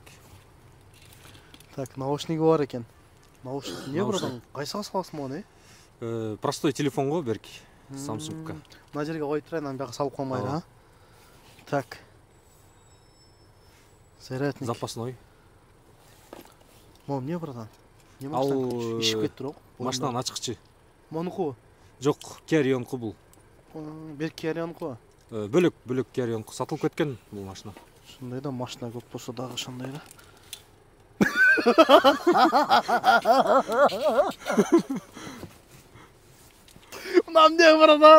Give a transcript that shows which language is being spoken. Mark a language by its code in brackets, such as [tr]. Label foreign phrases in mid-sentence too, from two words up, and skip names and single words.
[ky] Так, наушниги бар экен. Наушник не братан? Кайсыга саласың муну? Простой телефонго берки. Samsung'ка. Мына жерге коюп турайын, анан бияка салып коймайлы, а? Так. Зарядник. Запасной. Мон не братан? Не Ал ишип кетти бирок. Машинанын ачкычы. Монуку? Жок, Carrion'ку бул. Бир Carrion'ку? Бөлөк Carrion'ку сатылып кеткен бул машина. Ушундай да машина көп болсо дагы ошондой да. Мына эмне братан?